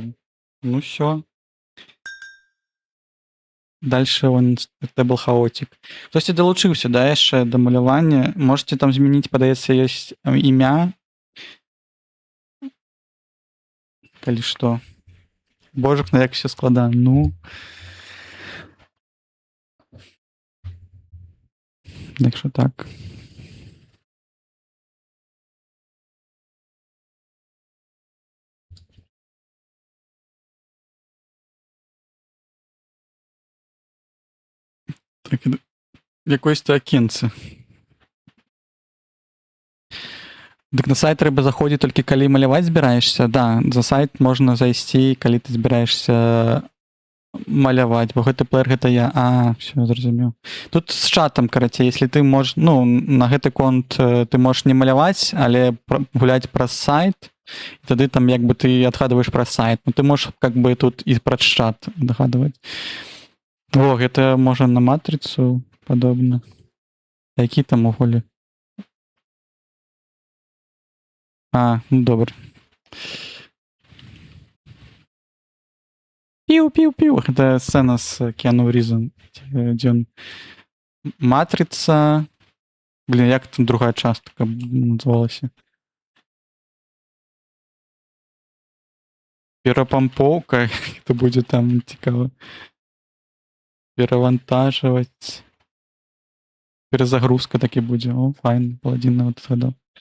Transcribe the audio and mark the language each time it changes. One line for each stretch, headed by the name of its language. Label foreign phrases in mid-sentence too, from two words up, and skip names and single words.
Russian: Всё. Дальше
English: Table Chaotic.
Belarusian: Хтосьці далучыўся, да, яшчэ да малявання. Можаце там змяніць, падаецца, ёсць імя. Калі што. Божухна, як все складана.
Ukrainian: Так що так.
Belarusian: Так, якось акенце. Дык на сайт трэба заходзіць толькі калі маляваць збіраешся. Да, за сайт можна зайсці, калі ты збіраешься маляваць, бо гэты плеер гэта я. Все, зразумеў. Тут з чатам, карацей, если ты можаш, на гэты конт ты можаш не маляваць, але гуляць праз сайт, і тады там як бы ты адгадваеш праз сайт. Ты можаш
Russian: как бы
Belarusian: тут і праз чат адгадваць. О, гэта можа на матрыцу падобна. Які там уголі? Добра. Пиу-пиу-пиу.
Russian: Это сцена с Киану Ризом, где он... Матрица... Блин,
Belarusian: як там другая частка называлася? Перапампоўка.
Russian: Это будет там цікава. Перавантаживать.
Belarusian: Перезагрузка таки будзе. О, файн. Паладін нават згадаў.